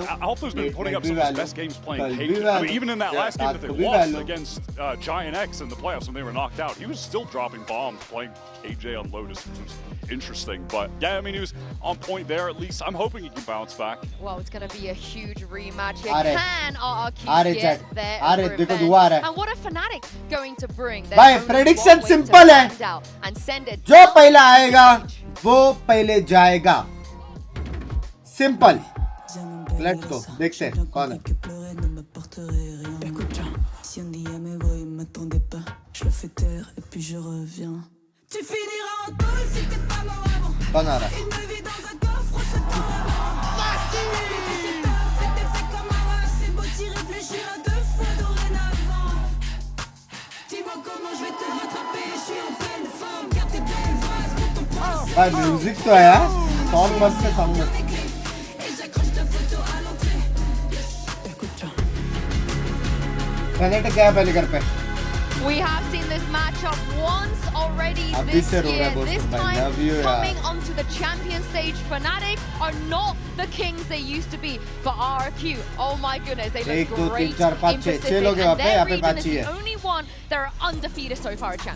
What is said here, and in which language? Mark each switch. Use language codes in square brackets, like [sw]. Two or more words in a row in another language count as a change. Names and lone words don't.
[en] Alpha's been putting up some of his best games playing Haven. I mean, even in that last game that they lost against Giant X in the playoffs when they were knocked out, he was still dropping bombs playing KJ on Lotus, which was interesting. But yeah, I mean, he was on point there at least. I'm hoping he can bounce back. Well, it's going to be a huge rematch here. Can RRQ get their revenge? And what are Fnatic going to bring? [hi] Bhai, [en] prediction simple [hi] hai. [en] And send it [hi] जो पहला आएगा वो पहले जाएगा. [en] Simple. Let's go. [hi] देखते हैं कौन है. [es] Si un día me voy, [fr] m'attendais pas. Je le fais taire et puis je reviens. Tu finiras en tôle si t'es pas mort avant. [hi] कौन आ रहा है? [fr] Une vie dans un coffre, c'est pas avant. C'est top, c'était fait comme un rat. C'est beau d'y réfléchir à deux fois dorénavant. Dis-moi comment je vais te rattraper. Je suis en pleine forme. Garde tes belles vases pour ton procès. [hi] भाई म्यूजिक तो है यार. Song मस्त है, song मस्त. Fnatic गया पहले घर पे. [en] We have seen this matchup once already this year. This time coming onto the champion stage, Fnatic are not the kings they used to be. But RRQ, oh my goodness, they look great in Pacific. And their region is the only one that are undefeated so far at champions.